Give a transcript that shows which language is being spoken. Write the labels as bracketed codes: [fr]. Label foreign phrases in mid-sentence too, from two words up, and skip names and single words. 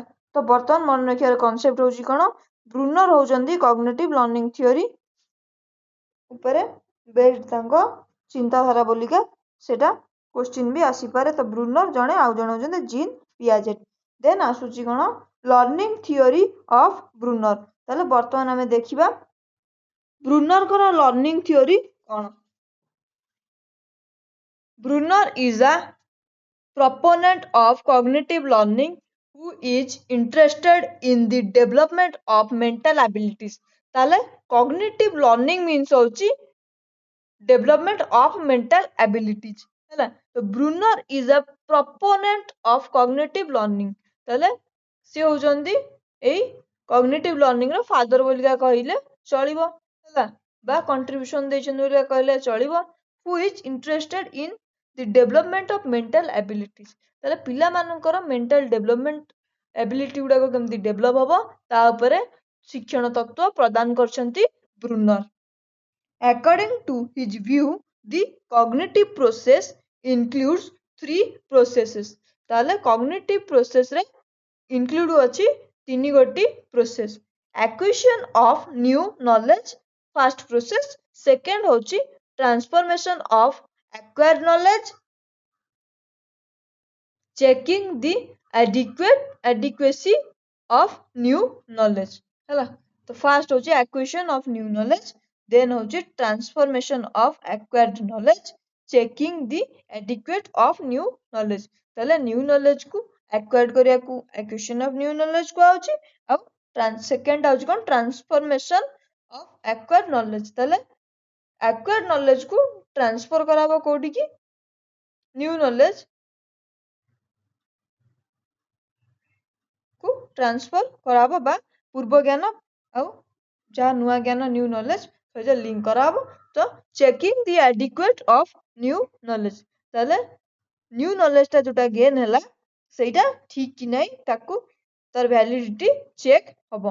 [or] ତ ବର୍ତ୍ତମାନ ମନେ ରଖିବାର କନସେପ୍ଟ ହେଉଛି କ'ଣ ବ୍ରୁନର ହେଉଛନ୍ତି [en] cognitive learning theory [or] ଉପରେ ବେସ୍ଡ ତାଙ୍କ ଚିନ୍ତାଧାରା ବୋଲିକା ସେଟା କ୍ୱେଶ୍ଚିନ୍ ବି ଆସିପାରେ। ତ ବ୍ରୁନର ଜଣେ ଆଉ ଜଣେ ହେଉଛନ୍ତି ଜିନ୍ ପିଆଜେଟ୍। ଦେନ୍ ଆସୁଛି କ'ଣ [en] learning theory of Bruner. [or] ତାହେଲେ ବର୍ତ୍ତମାନ ଆମେ ଦେଖିବା ବ୍ରୁନରଙ୍କର [en] learning theory [or] କ'ଣ। [en] Brunner is a proponent of cognitive learning who is interested in the development of mental abilities. ତାହେଲେ cognitive learning means ହେଉଛି development of mental abilities ହେଲା। ତ Brunner is a proponent of cognitive learning। [or] ତାହେଲେ ସେ ହେଉଛନ୍ତି ଏଇ [en] cognitive learning [or] ର ଫାଦର ବୋଲିକା କହିଲେ ଚଳିବ ହେଲା ବା କଣ୍ଟ୍ରିବ୍ୟୁସନ ଦେଇଛନ୍ତି ବୋଲିକା କହିଲେ ଚଳିବ। [en] who is interested in the development of mental abilities। [or] ତାହେଲେ ପିଲାମାନଙ୍କର [en] mental development ability [or] ଗୁଡାକ କେମିତି develop ହବ ତା ଉପରେ ଶିକ୍ଷଣ ତତ୍ତ୍ୱ ପ୍ରଦାନ କରିଛନ୍ତି ବ୍ରୁନର। [en] According to his view, the cognitive process includes three processes। [or] ତାହେଲେ [en] cognitive process [or] ରେ include ଅଛି ତିନି ଗୋଟି process। [en] acquisition of new knowledge first process, second ହେଉଛି transformation of acquired knowledge, checking the adequacy of new knowledge ହେଲା। ତ ଫାର୍ଷ୍ଟ ହେଉଛି acquisition of new knowledge, then ହେଉଛି transformation of acquired knowledge, checking the adequate of new knowledge। ତାହେଲେ new knowledge କୁ acquired କରିବାକୁ acquisition of new knowledge [or] କୁହାଯାଉଛି ଆଉ [en] ସେକେଣ୍ଡ [or] ହେଉଛି କ'ଣ [en] transformation of acquired knowledge। [or] ତାହେଲେ [en] acquired knowledge [or] କୁ transfer କରାହବ କୋଉଠିକି [en] new knowledge [or] କୁ ଟ୍ରାନ୍ସଫର କରାହବ ବା ପୂର୍ବ ଜ୍ଞାନ ଆଉ ଯାହା ନୂଆ ଜ୍ଞାନ [en] new knowledge [or] ସହିତ ଲିଙ୍କ କରାହବ। ତ [en] checking the adequate of new knowledge [or] ତାହେଲେ ନ୍ୟୁ ନଲେଜଟା ଯୋଉଟା ଗେନ୍ ହେଲା ସେଇଟା ଠିକ କି ନାହିଁ ତାକୁ ତାର [en] validity check [or] ହବ।